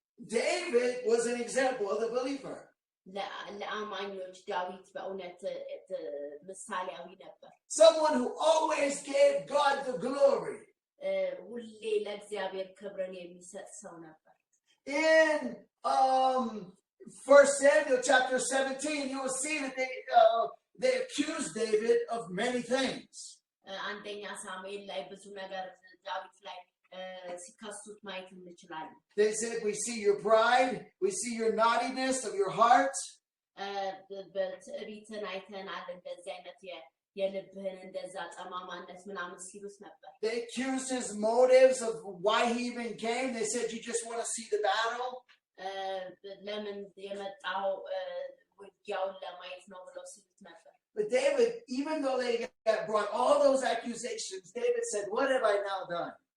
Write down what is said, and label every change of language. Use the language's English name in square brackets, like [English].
[English] David was an example of the believer. [Amharic] ለአማኞች ዳዊት በእውነት ምሳሌያዊ ነበር [English] Someone who always gave God the glory. [Amharic] ሁሌ ለእግዚአብሔር ክብርን የሚሰጥ ሰው ነበር [English] In 1 Samuel chapter 17, you will see that they accused David of many things. [Amharic] አንደኛ ሳሙኤል ላይ ብዙ ነገር ዳዊት ላይ ሲከሱት ማየት እንችላለን [English] They said, we see your pride, we see your naughtiness of your heart. [Amharic] በትዕቢትን አይተናል እንደዚህ አይነት የልብህን እንደዛ ጠማማነት ምናምን ሲሉት ነበር [English] They accused his motives of why he even came. They said, you just want to see the battle. [Amharic] ለምን የመጣው ውጊያውን ለማየት ነው ብለው ሲሉት ነበር [English] But David, even though they brought all those accusations, David said, what have I now done?